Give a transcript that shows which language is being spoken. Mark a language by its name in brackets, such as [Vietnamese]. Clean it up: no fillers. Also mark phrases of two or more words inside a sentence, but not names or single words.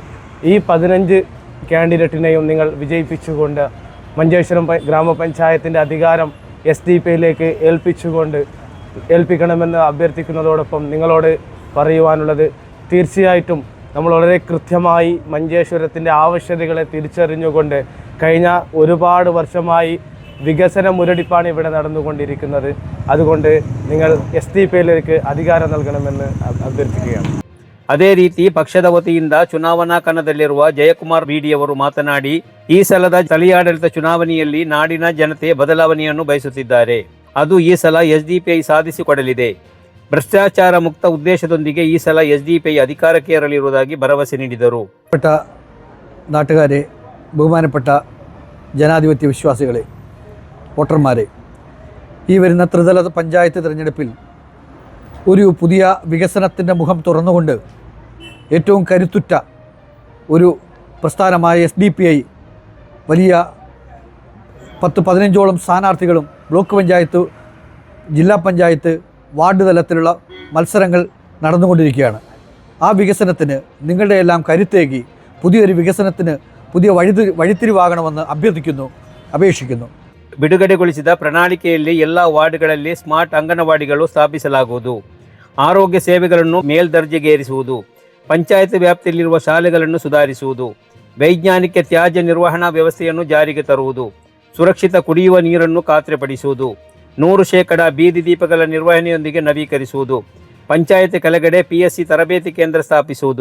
[Malayalam] ഈ 15 കാൻഡിഡേറ്റിനെയും നിങ്ങൾ വിജയിപ്പിച്ചുകൊണ്ട് മഞ്ചേശ്വരം ഗ്രാമപഞ്ചായത്തിൻ്റെ അധികാരം എസ്ഡിപിയിലേക്ക് ഏൽപ്പിക്കണമെന്ന് അഭ്യർത്ഥിക്കുന്നതോടൊപ്പം നിങ്ങളോട് പറയുവാനുള്ളത്, തീർച്ചയായിട്ടും നമ്മൾ വളരെ കൃത്യമായി മഞ്ചേശ്വരത്തിൻ്റെ ആവശ്യകതകളെ തിരിച്ചറിഞ്ഞുകൊണ്ട് കഴിഞ്ഞ ഒരുപാട് വർഷമായി വികസന മുരടിപ്പാണ് ഇവിടെ നടന്നുകൊണ്ടിരിക്കുന്നത്. അതുകൊണ്ട് നിങ്ങൾ എസ്ഡിപിയിലേക്ക് അധികാരം നൽകണമെന്ന് ಅಭ್ಯರ್ಥಿക്കുകയാണ്. [Kannada] ಅದೇ ರೀತಿ ಪಕ್ಷದ ವತಿಯಿಂದ ಚುನಾವಣಾ ಕಣದಲ್ಲಿರುವ ಜಯಕುಮಾರ್ ಬಿಡಿ ಅವರು ಮಾತನಾಡಿ, ಈ ಸಲದ ಸ್ಥಳೀಯಾಡಳಿತ ಚುನಾವಣೆಯಲ್ಲಿ ನಾಡಿನ ಜನತೆ ಬದಲಾವಣೆಯನ್ನು ಬಯಸುತ್ತಿದ್ದಾರೆ. ಅದು ಈ ಸಲ ಎಸ್ಡಿಪಿಐ ಸಾಧಿಸಿಕೊಡಲಿದೆ. ಭ್ರಷ್ಟಾಚಾರ ಮುಕ್ತ ಉದ್ದೇಶದೊಂದಿಗೆ ಈ ಸಲ ಎಸ್ಡಿಪಿಐ ಅಧಿಕಾರಕ್ಕೆ ಏರಲಿರುವುದಾಗಿ ಭರವಸೆ ನೀಡಿದರು. [Malayalam] നാട്ടുകാരെ, ബഹുമാനപ്പെട്ട ജനാധിപത്യ വിശ്വാസികളെ, വോട്ടർമാരെ, ഈ വരുന്ന ത്രിതല പഞ്ചായത്ത് തിരഞ്ഞെടുപ്പിൽ ഒരു പുതിയ വികസനത്തിൻ്റെ മുഖം തുറന്നുകൊണ്ട് ഏറ്റവും കരുത്തുറ്റ ഒരു പ്രസ്ഥാനമായ എസ്ഡിപിഐ വലിയ 10-15ഓളം സ്ഥാനാർത്ഥികളും ബ്ലോക്ക് പഞ്ചായത്ത്, ജില്ലാ പഞ്ചായത്ത്, വാർഡ് തലത്തിലുള്ള മത്സരങ്ങൾ നടന്നുകൊണ്ടിരിക്കുകയാണ്. ആ വികസനത്തിന് നിങ്ങളുടെ എല്ലാം കരുത്തേകി പുതിയൊരു വികസനത്തിന് പുതിയ വഴിത്തിരിവാകണമെന്ന് അപേക്ഷിക്കുന്നു. [Kannada] ಬಿಡುಗಡೆಗೊಳಿಸಿದ ಪ್ರಣಾಳಿಕೆಯಲ್ಲಿ ಎಲ್ಲ ವಾರ್ಡ್ಗಳಲ್ಲಿ ಸ್ಮಾರ್ಟ್ ಅಂಗನವಾಡಿಗಳು ಸ್ಥಾಪಿಸಲಾಗುವುದು, ಆರೋಗ್ಯ ಸೇವೆಗಳನ್ನು ಮೇಲ್ದರ್ಜೆಗೇರಿಸುವುದು, ಪಂಚಾಯತ್ ವ್ಯಾಪ್ತಿಯಲ್ಲಿರುವ ಶಾಲೆಗಳನ್ನು ಸುಧಾರಿಸುವುದು, ವೈಜ್ಞಾನಿಕ ತ್ಯಾಜ್ಯ ನಿರ್ವಹಣಾ ವ್ಯವಸ್ಥೆಯನ್ನು ಜಾರಿಗೆ ತರುವುದು, ಸುರಕ್ಷಿತ ಕುಡಿಯುವ ನೀರನ್ನು ಖಾತ್ರಿಪಡಿಸುವುದು, 100% ಬೀದಿ ದೀಪಗಳ ನಿರ್ವಹಣೆಯೊಂದಿಗೆ ನವೀಕರಿಸುವುದು, ಪಂಚಾಯತ್ ಕೆಳಗಡೆ PSC ತರಬೇತಿ ಕೇಂದ್ರ ಸ್ಥಾಪಿಸುವುದು,